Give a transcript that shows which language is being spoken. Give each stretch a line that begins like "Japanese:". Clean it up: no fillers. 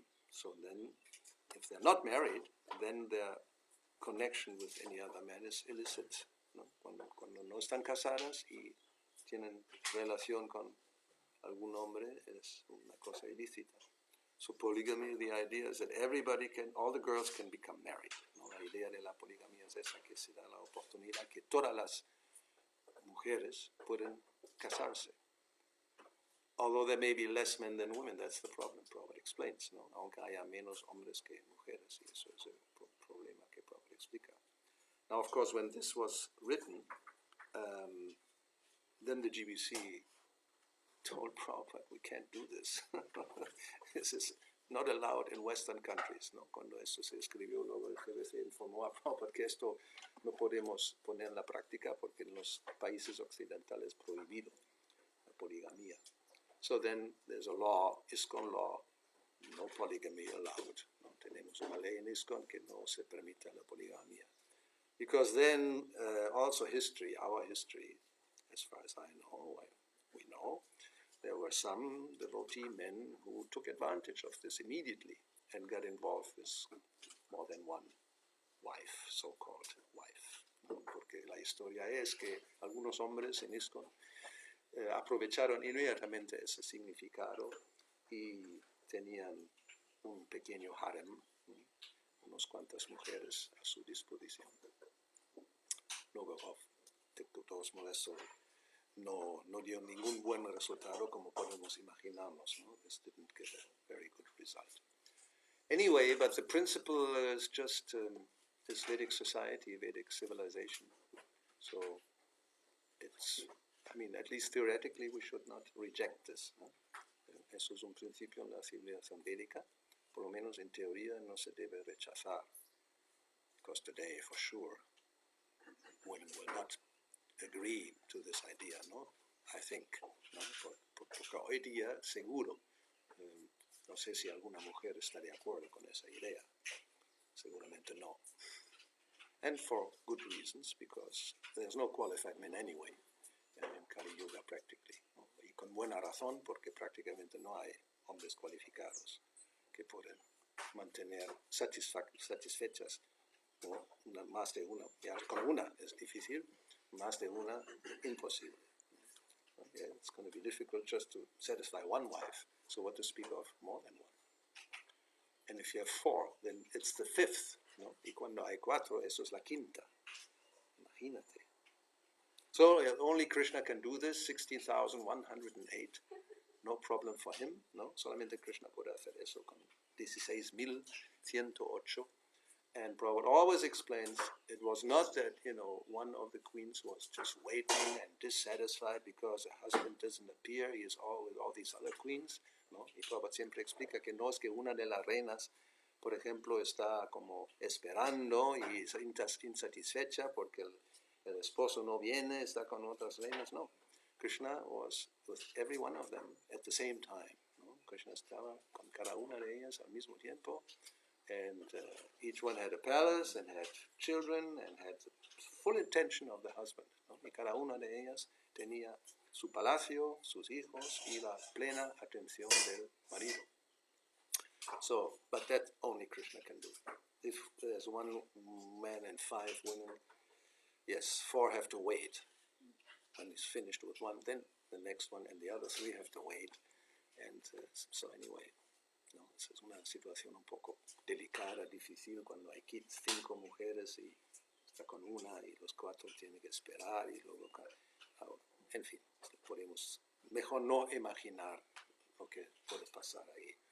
English: So then, if they're not married, then their connection with any other man is illicit, ¿no?
Spanish: Cuando no están casadas y tienen relación con algún hombre, es una cosa ilícita.
English: So polygamy, the idea is that everybody can, all the girls can become married, ¿no?
Spanish: La idea de la poligamia es esa, que se da la oportunidad que todas las mujeres pueden casarse.
English: Although there may be less men than women, that's the problem Prabhupada explains, ¿no?
Spanish: Aunque haya menos hombres que mujeres, y eso es el problema que Prabhupada explica.
English: Now, of course, when this was written, then the GBC told Prabhupada, we can't do this. This is not allowed in Western countries, ¿no?
Spanish: Cuando esto se escribió, luego el GBC informó a Prabhupada que esto no podemos poner en la práctica porque en los países occidentales es prohibido la poligamia.
English: So then there's a law, ISKCON law, no polygamy allowed.
Spanish: ¿No? Tenemos una ley en ISKCON que no se permite la poligamia.
English: Because then also history, our history, as far as I know, we know, there were some devotee men who took advantage of this immediately and got involved with more than one wife, so-called wife.
Spanish: ¿No? Porque la historia es que algunos hombres en ISKCON aprovecharon inmediatamente ese significado y tenían un pequeño harem, unas cuantas mujeres a su disposición. Luego, de todos modos, eso no dio ningún buen resultado como podemos imaginarnos, ¿no?
English: This didn't give a very good result. Anyway, but the principle is just this Vedic society, Vedic civilization. So it's, I mean, at least theoretically, we should not reject this, ¿no?
Spanish: Eso es un principio en la civilización védica. Por lo menos en teoría no se debe rechazar.
English: Because today, for sure, women will not agree to this idea, ¿no? I think, ¿no?
Spanish: Porque hoy día, seguro, no sé si alguna mujer está de acuerdo con esa idea. Seguramente no.
English: And for good reasons, because there's no qualified men anyway.
Spanish: En Kali-yoga practically, ¿no? Y con buena razón porque prácticamente no hay hombres cualificados que pueden mantener satisfechas, ¿no? Más de una, ya con una es difícil, más de una imposible.
English: Okay? It's going to be difficult just to satisfy one wife, so what to speak of more than one. And if you have four, then it's the fifth, ¿no?
Spanish: Y cuando hay cuatro, eso es la quinta. Imagínate.
English: So only Krishna can do this, 16,108. No problem for him,
Spanish: ¿no? Solamente Krishna puede hacer eso con 16,108.
English: And Prabhupada always explains it was not that, you know, one of the queens was just waiting and dissatisfied because her husband doesn't appear. He is all with all these other queens, ¿no?
Spanish: Y Prabhupada siempre explica que no es que una de las reinas, por ejemplo, está como esperando y insatisfecha porque el esposo no viene, está con otras reinas. No.
English: Krishna was with every one of them at the same time, ¿no?
Spanish: Krishna estaba con cada una de ellas al mismo tiempo.
English: And each one had a palace and had children and had the full attention of the husband, ¿no?
Spanish: Y cada una de ellas tenía su palacio, sus hijos y la plena atención del marido.
English: So, but that only Krishna can do. If there's one man and five women, yes, four have to wait. When he's finished with one, then the next one and the other three have to wait. And so anyway,
Spanish: no, esa es una situación un poco delicada, difícil, cuando hay 5 mujeres y está con una y los 4 tienen que esperar y luego, en fin, podemos mejor no imaginar lo que puede pasar ahí.